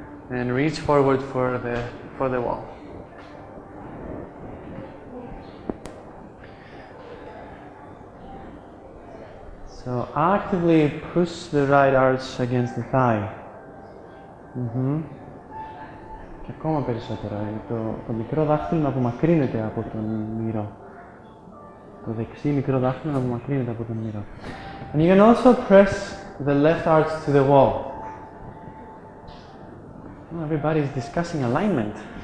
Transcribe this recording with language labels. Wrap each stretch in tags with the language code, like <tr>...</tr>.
<en>And reach forward for the wall. So actively push the right arch against the thigh.</en> <el>Και ακόμα περισσότερο, το μικρό δάχτυλο να απομακρύνεται από τον μυρό. Το δεξί μικρό δάχτυλο να απομακρύνεται από τον μυρό.</el> <en>And you can also press the left arch to the wall. Oh, everybody is discussing alignment.</en>